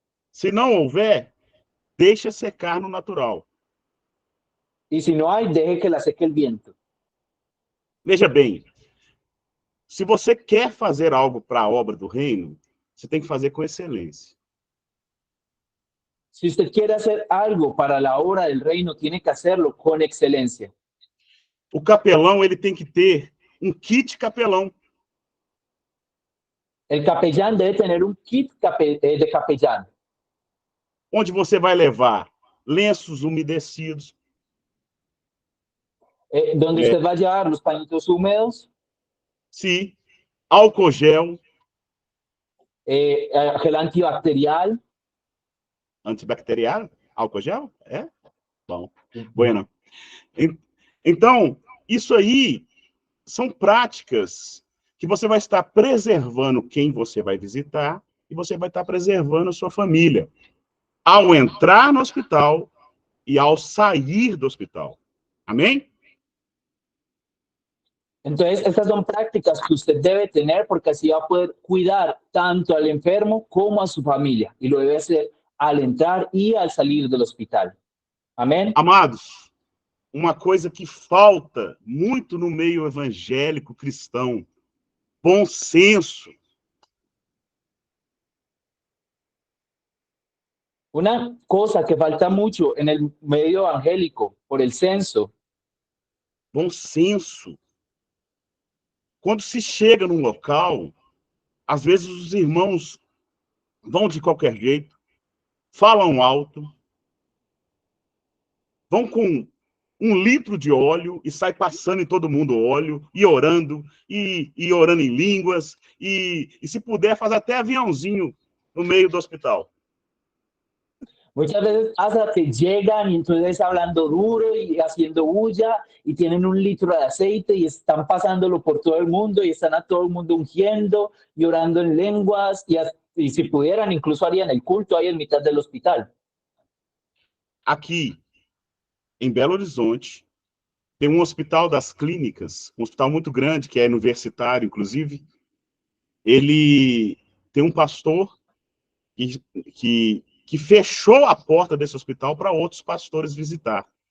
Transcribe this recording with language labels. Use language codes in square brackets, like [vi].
[pt] Se não houver, deixa secar no natural. [es] Y si no hay, deje que la seque el viento. [pt] Veja bem, se você quer fazer algo para a obra do reino, você tem que fazer com excelência. [es] Si usted quiere hacer algo para la obra del reino, tiene que hacerlo con excelencia. [pt] O capelão, ele tem que ter um kit capelão. [es] El capellán debe tener un kit de capellán, [pt] Onde você vai levar lenços umedecidos, [es] donde usted va a llevar los pañitos húmedos, [pt] Sim. Álcool gel. [es] Gel antibacterial. [pt] Antibacterial? Álcool gel? É? Bom. [es] Bueno. [pt] Então, isso aí são práticas que você vai estar preservando quem você vai visitar e você vai estar preservando a sua família ao entrar no hospital e ao sair do hospital. Amém? [es] Entonces, estas son prácticas que usted debe tener porque así va a poder cuidar tanto al enfermo como a su familia. Y lo debe hacer al entrar y al salir del hospital. Amén. [pt] Amados, uma coisa que falta muito no meio evangélico cristão, bom senso. [es] Una cosa que falta mucho en el medio evangélico por el censo. [pt] Bom senso. Quando se chega num local, às vezes os irmãos vão de qualquer jeito, falam alto, vão com 1 litro de óleo e sai passando em todo mundo óleo, e orando em línguas, e se puder, faz até aviãozinho no meio do hospital. [es] Muchas veces hasta que llegan y entonces hablando duro y haciendo bulla y tienen 1 litro de aceite y están pasándolo por todo el mundo y están a todo el mundo ungiendo y orando en lenguas y si pudieran incluso harían el culto ahí en mitad del hospital. [pt] Aqui, em Belo Horizonte, tem um hospital das clínicas, um hospital muito grande, que é universitário, inclusive. Ele tem um pastor que fechou a porta desse hospital para outros pastores visitar.